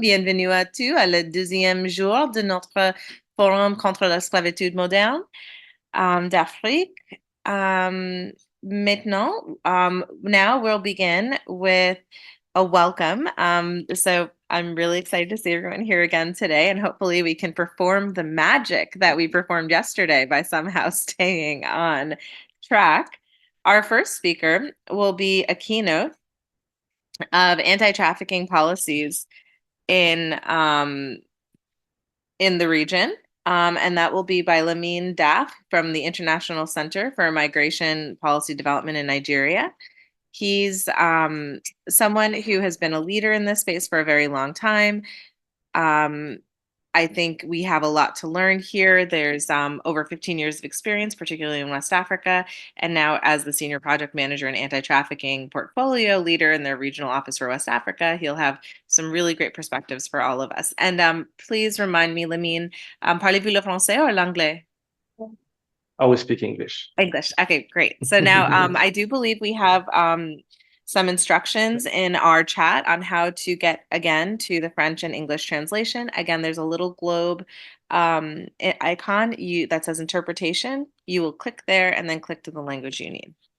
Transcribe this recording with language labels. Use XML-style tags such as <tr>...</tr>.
<fr>Bienvenue à tous à le deuxième jour de notre forum contre l'esclavitude moderne d'Afrique.</fr> <en>Now we'll begin with a welcome. So I'm really excited to see everyone here again today, and hopefully we can perform the magic that we performed yesterday by somehow staying on track. Our first speaker will be a keynote of anti-trafficking policies in the region. And that will be by Lamine Daff from the International Center for Migration Policy Development in Nigeria. He's someone who has been a leader in this space for a very long time. I think we have a lot to learn here. There's over 15 years of experience, particularly in West Africa, and now as the Senior Project Manager and Anti-Trafficking Portfolio Leader in their Regional Office for West Africa. He'll have some really great perspectives for all of us. And please remind me, Lamine,</en> <fr>parlez-vous le français</fr> <en>or</en> <fr>l'anglais?</fr> <en>I will speak English. English. Okay, great. So now I do believe we have some instructions in our chat on how to get again to the French and English translation. Again, there's a little globe icon that says interpretation. You will click there and then click to the language you need.</en>